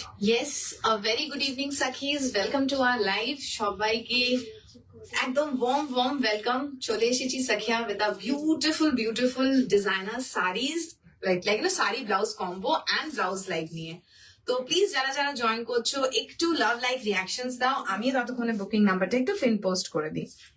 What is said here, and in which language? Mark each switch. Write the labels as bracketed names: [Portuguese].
[English] Yes, a very good evening, Sakhis. Welcome to our live. [Bangla] সবাইকে একদম [English] warm welcome. [Bangla] চলে এসেছি [English] Sakhiya with a beautiful designer sarees, like saree blouse combo and blouse like নিয়ে। [Bangla] তো please যারা যারা join করছো একটু লাভ লাইক রিয়াকশনস দাও, আমি ততক্ষণে বুকিং নাম্বারটা একটু পিন পোস্ট করে দিই।